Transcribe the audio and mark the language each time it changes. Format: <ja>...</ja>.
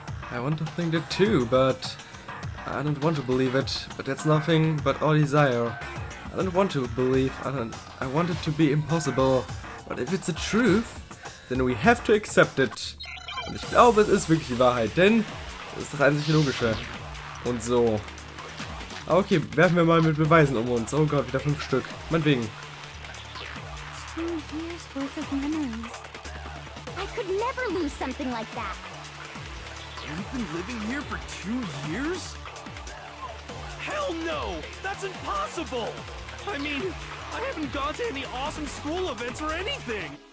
<en>I want to think that too, but I don't want to believe it. But that's nothing but our desire. I don't want to believe. I want it to be impossible. But if it's the truth, then we have to accept it.</en> <de>Und ich glaube, es ist wirklich die Wahrheit, denn es ist das einzig Logische. Und so. Okay, werfen wir mal mit Beweisen um uns. Oh Gott, wieder 5 Stück. Meinetwegen.</de> <en>2 years worth of memories. I could never lose something like that. You've been living here for 2 years? Hell no! That's impossible! I mean, I haven't gone to any awesome school events or anything!</en>